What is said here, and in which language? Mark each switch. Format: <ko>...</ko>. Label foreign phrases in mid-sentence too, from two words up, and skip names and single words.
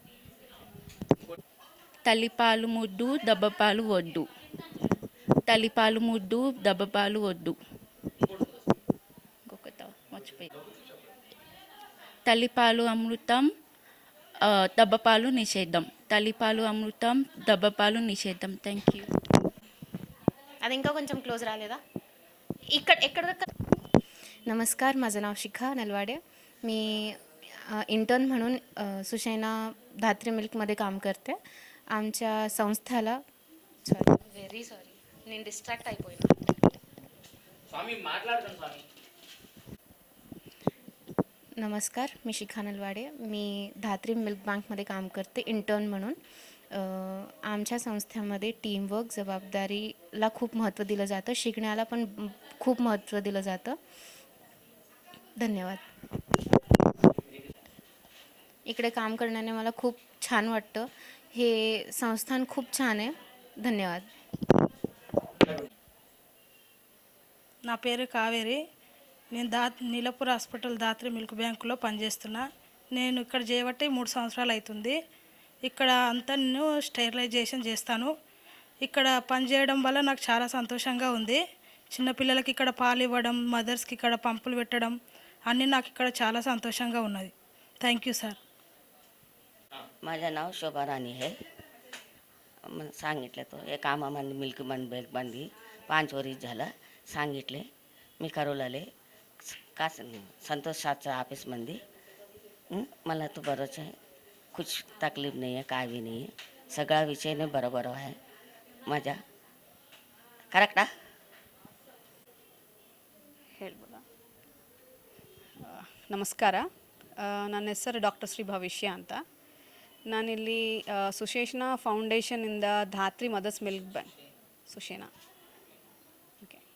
<te>తల్లిపాలు ముద్దు, దెబ్బపాలు వద్దు, తల్లిపాలు ముద్దు, దెబ్బపాలు వద్దు. ఇంకొకటి మర్చిపోయి. తల్లిపాలు అమృతం, దెబ్బపాలు నిషేధం. తల్లిపాలు అమృతం, దెబ్బపాలు నిషేధం.</te> <en>thank you.</en> <te>అది ఇంకా కొంచెం క్లోజ్</te> <mr>राहिलेला. एక్కడ नमस्कार, माझं नाव शिखा नलवाडे. मी इंटर्न म्हणून सुशैना धात्री मिल्कमध्ये काम करते. आमच्या संस्थाला</mr> <en>very sorry,</en> <te>నేను డిస్ట్రాక్ట్ అయిపోయినా. స్వామి మాట్లాడతాను స్వామి.</te> <mr>नमस्कार, मी शिखा नलवाडे. मी धात्री मिल्क बँकमध्ये काम करते इंटर्न म्हणून. आमच्या संस्थेमध्ये टीमवर्क, जबाबदारीला खूप महत्त्व दिलं जातं, शिकण्याला पण खूप महत्त्व दिलं जातं. धन्यवाद. इकडे काम करण्याने मला खूप छान वाटतं. हे संस्थान खूप छान आहे. धन्यवाद.</mr> <te>నా పేరు కావేరి. నేను నీలపూర్ హాస్పిటల్ ధాత్రి మిల్క్ బ్యాంకులో పనిచేస్తున్నా. నేను ఇక్కడ చేయబట్టి 3 సంవత్సరాలు అవుతుంది. ఇక్కడ అంతా నేను స్టెరిలైజేషన్ చేస్తాను. ఇక్కడ పనిచేయడం వల్ల నాకు చాలా సంతోషంగా ఉంది. చిన్నపిల్లలకి ఇక్కడ పాలు ఇవ్వడం, మదర్స్కి ఇక్కడ పంపులు పెట్టడం అన్నీ నాకు ఇక్కడ చాలా సంతోషంగా ఉన్నది.</te> <en>thank you sir.</en> <mr>माझं नाव शोभा राणी आहे. सांगितलं तो एक आम्हामध्ये मिल्क मन बॅग बांधली 5 वर्ष झालं सांगितले मी करवलाले का संतोष साहबच्या ऑफिसमध्ये मला तो बरंच आहे</mr> <hi>कुछ तकलीफ</hi> <mr>नाही आहे काय बी नाही आहे सगळा विषयने बरोबर आहे माझ्या ಕರೆಕ್ಟಾ</mr> <kn>ಹೇಳ್ಬೋದಾ ನಮಸ್ಕಾರ ನನ್ನ ಹೆಸರು ಡಾಕ್ಟರ್ ಶ್ರೀ ಭವಿಷ್ಯ ಅಂತ ನಾನಿಲ್ಲಿ ಸುಶೇಷನಾ ಫೌಂಡೇಶನಿಂದ ಧಾತ್ರಿ ಮದರ್ಸ್ ಮಿಲ್ಕ್ ಬ್ಯಾಂಕ್ ಸುಶೇನಾ ಓಕೆ</kn>